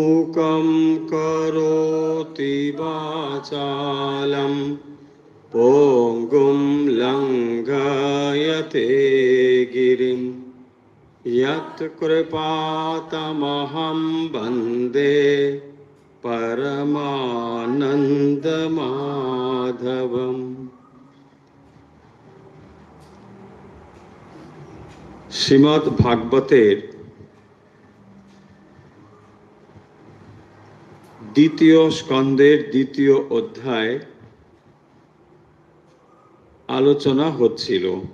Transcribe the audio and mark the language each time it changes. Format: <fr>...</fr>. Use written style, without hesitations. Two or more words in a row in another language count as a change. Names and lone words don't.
<sa>मूकं करोति वाचालं पोङ्गुं लङ्घयते गिरिं यत्कृपातमहं वन्दे परमानन्दमाधवम्।</sa> <bn>শ্রীমদ্ ভাগবতের দ্বিতীয় স্কন্ধের দ্বিতীয় অধ্যায় আলোচনা হচ্ছিল।</bn>